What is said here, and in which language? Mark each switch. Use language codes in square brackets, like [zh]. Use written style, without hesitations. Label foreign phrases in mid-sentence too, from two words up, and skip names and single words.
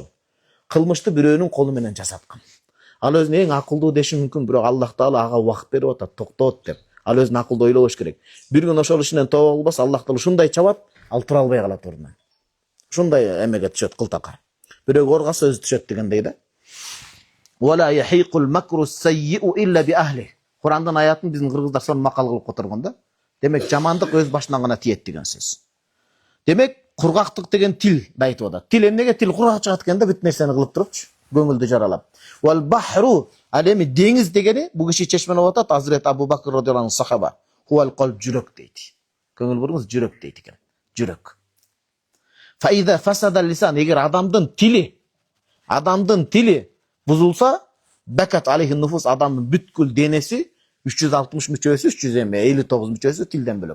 [ky] Кылмышты бирөөнүн колу менен жасаткан. Ал өзүн эң акылдуу деши мүмкүн, бирок Аллах Таала ага убакыт берип атат, токтот деп. Ал өзүн акылдуу ойлобош керек. Бир күн ошол ишинен тобо кылбаса, Аллах Таала ушундай чабат, ал тура албай калат ордунан. Ушундай эмеге түшөт кылтакка. Бирөөгө оргаса өзү түшөт дегендей да. [ar] ولا يحيق المكر السيئ إلا بأهله. [ky] Курандын аятын биздин кыргыздар сон макал кылып которгон да. Демек жамандык өз башынан гана тиет деген сөз. Демек кургактык деген тил да айтып атат. Тил эмнеге тил кургак чыгат экен да, бүт нерсени кылып турупчу, көңүлдү жаралап. [ar] والبحر [ky] ал эми деңиз дегени бу киши чечмелеп атат Азирет Абу Бакр [ar] رضي الله عنه [ky] сахаба. [ar] هو القلب [ky] жүрөк дейт. Көңүл буруңуз жүрөк дейт экен. Жүрөк. [ar] فإذا فسد اللسان, [ky] эгер адамдын тили бузулса, [ar] بكت عليه النفوس, [ky] адамдын бүткүл денеси 360 мүчөсү, 359 мүчөсү тилден бөлөк.